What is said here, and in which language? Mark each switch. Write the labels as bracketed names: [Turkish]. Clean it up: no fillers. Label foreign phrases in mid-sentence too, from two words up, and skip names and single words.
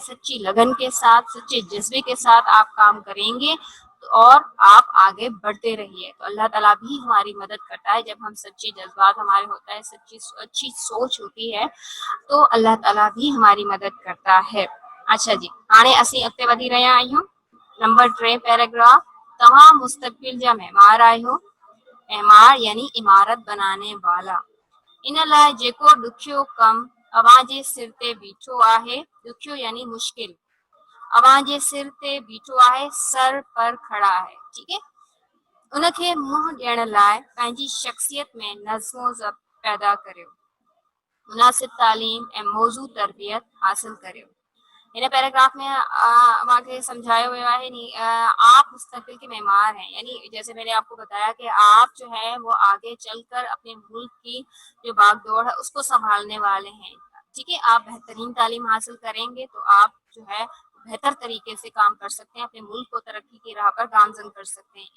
[Urdu] سچی لگن کے ساتھ, سچے جذبے کے ساتھ آپ کام کریں گے اور آپ آگے بڑھتے رہیے. تو اللہ تعالیٰ بھی ہماری مدد کرتا ہے جب ہم سچی جذبات ہمارے ہوتا ہے, اچھی سوچ ہوتی ہے, تو اللہ تعالیٰ بھی ہماری مدد کرتا ہے. اچھا جی, [Sindhi] हाणे असीं अॻिते वधी रहिया आहियूं. नंबर 3 पैराग्राफ. तव्हां मुस्तक़बिल जा महिमार आहियो. [Urdu] معمار یعنی عمارت بنانے والا. [Sindhi] इन लाइ जेको ॾुखियो कमु अव्हां जे सिर ते बीठो आहे, ॾुखियो यानी मुश्किल, अव्हां जे सिर ते बीठो आहे, [Urdu] سر پر کھڑا ہے. ٹھیک ہے, [Sindhi] उनखे मुंहुं ॾियण लाइ पंहिंजी शख़्सियत में नज़्म ज़ब्त पैदा करियो, मुनासिब तालीम ऐं मौज़ू तरबियत हासिल करियो. [Urdu] ہن پیراگراف میں ہمارے سمجھایا ہوا ہے نہیں، آپ مستقبل کے مہمان ہیں. یعنی جیسے میں نے آپ کو بتایا کہ آپ جو ہے وہ آگے چل کر اپنے ملک کی جو باگ ڈور ہے اس کو سنبھالنے والے ہیں. ٹھیک ہے، آپ بہترین تعلیم حاصل کریں گے تو آپ جو ہے بہتر طریقے سے کام کر سکتے ہیں، اپنے ملک کو ترقی کی راہ پر گامزن کر سکتے ہیں.